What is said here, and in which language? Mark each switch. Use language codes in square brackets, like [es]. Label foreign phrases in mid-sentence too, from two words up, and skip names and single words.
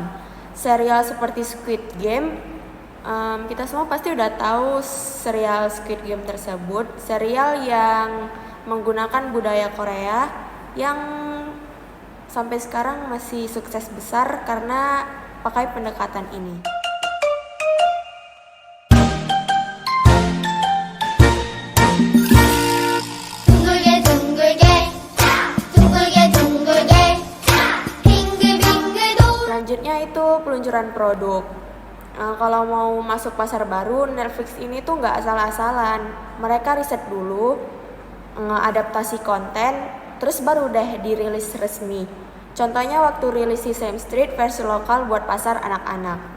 [id] Serial seperti Squid Game, kita semua pasti udah tahu serial Squid Game tersebut. Serial yang menggunakan budaya Korea yang sampai sekarang masih sukses besar karena pakai pendekatan ini. [ko] 둥글게 둥글게 둥글게 둥글게 빙글빙글 도 [id] Selanjutnya itu peluncuran produk. Kalau mau masuk pasar baru, Netflix ini tuh nggak asal-asalan. Mereka riset dulu, adaptasi konten, terus baru deh dirilis resmi. Contohnya waktu rilis Sesame Street versi lokal buat pasar anak-anak.